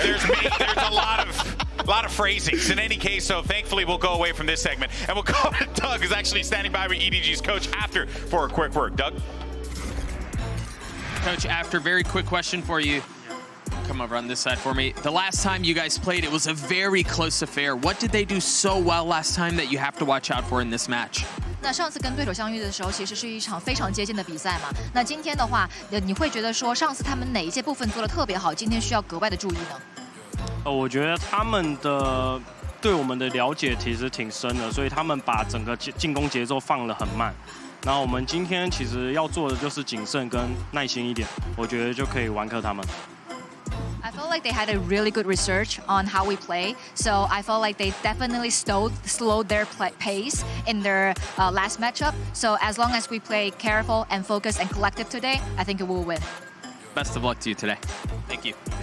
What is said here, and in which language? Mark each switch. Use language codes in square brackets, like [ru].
[en] There's a lot of phrasings. In any case, so thankfully we'll go away from this segment and we'll go to Doug, who's actually standing by with EDG's coach after for a quick word. Doug. Coach, after, very quick question for you. Come over on this side for me. The last time you guys played, it was a very close affair. What did they do so well last time that you have to watch out for in this match? [zh] 那上次跟对手相遇的时候，其实是一场非常接近的比赛嘛。那今天的话，你会觉得说上次他们哪一些部分做得特别好，今天需要格外的注意呢？我觉得他们的对我们的了解其实挺深的，所以他们把整个进攻节奏放得很慢。然后我们今天其实要做的就是谨慎跟耐心一点，我觉得就可以完克他们。 [en] I feel like they had a really good research on how we play, so I felt like they definitely slowed their pace in their last matchup. So as long as we play careful and focused and collective today, I think it will win. Best of luck to you today. Thank you.